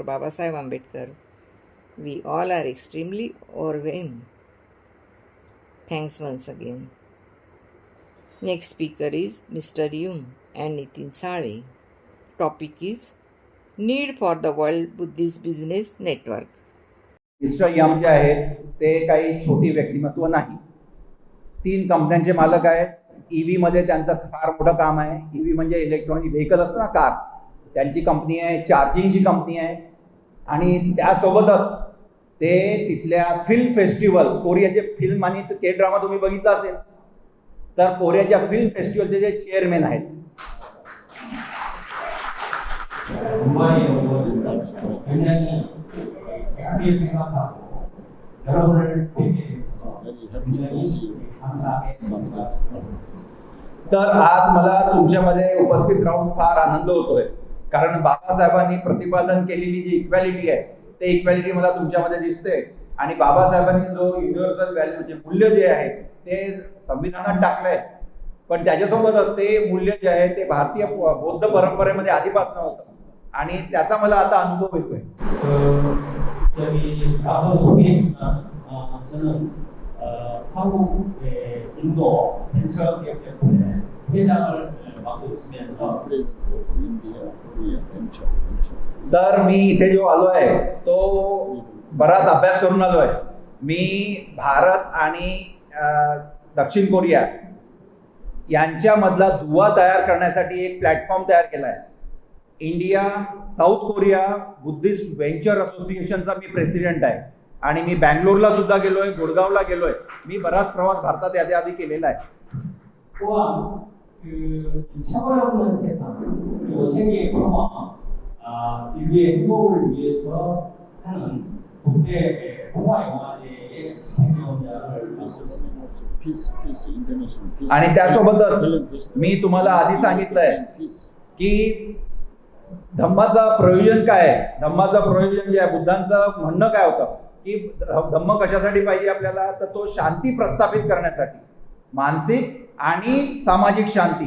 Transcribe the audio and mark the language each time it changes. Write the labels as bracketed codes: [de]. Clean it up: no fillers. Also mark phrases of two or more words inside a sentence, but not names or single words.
[en] Babasaheb Ambedkar, we all are extremely overwhelmed. Thanks once again. Next speaker is Mr. Yum and Nitin Salve. Topic is Need for the World Buddhist Business Network. [mr] मिस्टर यम जे आहेत ते काही छोटी व्यक्तिमत्व नाही. 3 कंपन्यांचे मालक आहेत. EV मध्ये त्यांचं फार मोठं काम आहे. EV म्हणजे [en] electronic vehicle [mr] असतं ना, कार, त्यांची कंपनी आहे. चार्जिंगची कंपनी आहे आणि त्यासोबतच ते तिथल्या [en] film festival, [mr] कोरियाचे फिल्म आणि [en] K drama [mr] तुम्ही बघितला असेल तर कोरियाच्या फिल्म फेस्टिवलचे जे चेअरमॅन आहेत. [ko] 굉장히 크게 생각하고 여러분을 뵙게 돼서 굉장히 감사하게 됩니다. [mr] तर आज मला तुमच्यामध्ये उपस्थित राहून फार आनंद होतोय, कारण बाबासाहेबांनी प्रतिपादन केलेली जी इक्वॅलिटी आहे ते इक्वॅलिटी मला तुमच्यामध्ये दिसते. आणि बाबासाहेबांनी जो [en] universal value [mr] जे मूल्य जे आहे ते संविधानात टाकलंय, पण त्याच्यासोबतच ते मूल्य जे आहे ते भारतीय बौद्ध परंपरेमध्ये आधीपासून होतं आणि त्याचा मला आता अनुभव येतोय. [ko] 저기 앞서 소개했지만 저는 한국의 인도 벤처 기업협회 회장을 맡고 있으면서 [mr] तर मी इथे जो आलो आहे तो बराच अभ्यास करून आलो आहे. मी भारत आणि दक्षिण कोरिया यांच्यामधला दुवा तयार करण्यासाठी एक प्लॅटफॉर्म तयार केला आहे. इंडिया साऊथ कोरिया बुद्धिस्ट व्हेंचर असोसिएशनचा मी प्रेसिडेंट आहे आणि मी बँगलोरला सुद्धा गेलोय, गुडगावला गेलोय. मी बराच प्रवास भारतात याच्या आधी केलेला आहे. [ko] 또한 그 차별 없는 세상 그리고 세계의 평화 인류의 행복을 위해서 하는 국제 평화 영화제의 집행위원장을 맡고 있습니다. [mr] आणि त्यासोबतच मी तुम्हाला आधी सांगितलंय की धम्माचं प्रयोजन काय आहे. धम्माचं प्रयोजन जे आहे, बुद्धांचं म्हणणं काय होतं की धम्म कशासाठी पाहिजे आपल्याला, तर तो शांती प्रस्थापित करण्यासाठी, मानसिक आणि सामाजिक शांती.